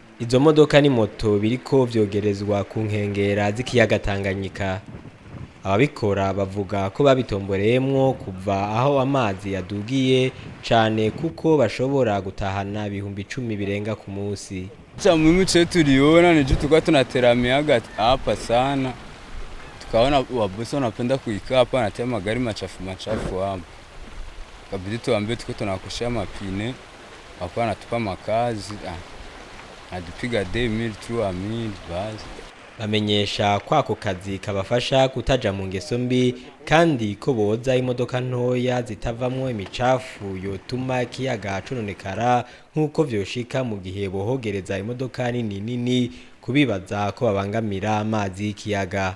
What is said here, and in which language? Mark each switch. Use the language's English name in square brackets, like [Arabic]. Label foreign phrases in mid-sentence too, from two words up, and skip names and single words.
[Rundi] Izo modoka ni moto biriko vyogerezwa ku nkengera z'ikiyaga Tanganyika. Ababikora bavuga ko babitomboreyemwo kuva aho amazi yadugiye cane kuko bashobora gutahana ibihumbi 10 birenga ku musi. [Swahili] Mimi chetu tuliona ni tulikuwa tunateramiaga hapa sana. Tukaona wabosi wanapenda kuikaa hapa anatia magari machafu hapa. Kabidi tuambie tuko tunakoshia mapine. Hapo anatupa makazi. Adupiga 2000 3000 basi. [Rundi] Bamenyesha kwako kazi kabafasha kutaja mu ngeso mbi kandi ko boza imodoka ntoya zitavamwo imicafu yotuma kiyaga cononekara nkuko vyoshika mu gihe bohogereza imodoka nini kubibaza ko babangamira amazi y'ikiyaga.